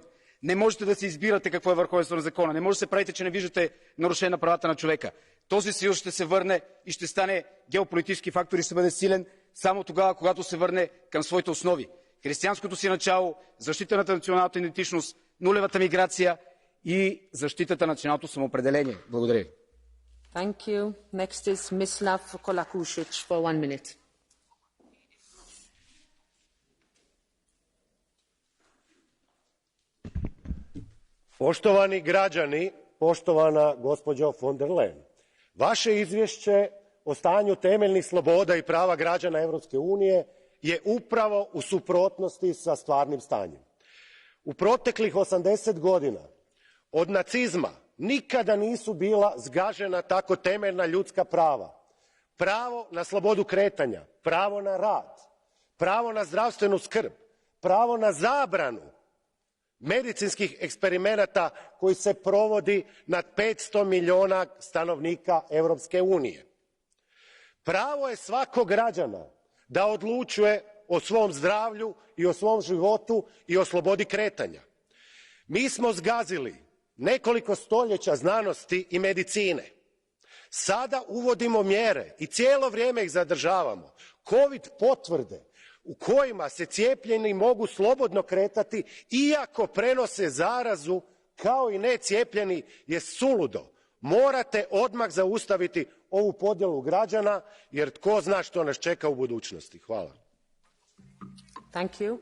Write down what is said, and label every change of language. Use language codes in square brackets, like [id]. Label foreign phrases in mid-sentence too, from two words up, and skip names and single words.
[bg] Не можете да се избирате какво е върховенство на закона. Не може да се правите, че не виждате нарушение на правата на човека. Този съюз ще се върне и ще стане геополитически фактор и ще бъде силен само тогава, когато се върне към своите основи. Християнското си начало, защитата на националната идентичност, нулевата миграция и защитата на националното самоопределение. Благодаря ви. [en] Thank you. Next is Mislav Kolakušić for 1 minute. [hr] Poštovani građani, poštovana gospođo von der Leyen, vaše izvješće o stanju temeljnih sloboda i prava građana Europske unije je upravo u suprotnosti sa stvarnim stanjem. U proteklih 80 godina, od nacizma nikada nisu bila zgažena tako temeljna ljudska prava. Pravo na slobodu kretanja, pravo na rad, pravo na zdravstvenu skrb, pravo na zabranu medicinskih eksperimenata koji se provodi nad 500 miliona stanovnika Europske unije. Pravo je svakog građana da odlučuje o svom zdravlju i o svom životu i o slobodi kretanja. Mi smo zgazili nekoliko stoljeća znanosti i medicine. Sada uvodimo mjere i cijelo vrijeme ih zadržavamo. Covid potvrde u kojima se cijepljeni mogu slobodno kretati iako prenose zarazu kao i necijepljeni je suludo. Morate odmah zaustaviti ovu podjelu građana jer tko zna što nas čeka u budućnosti. Hvala. [en] Thank you.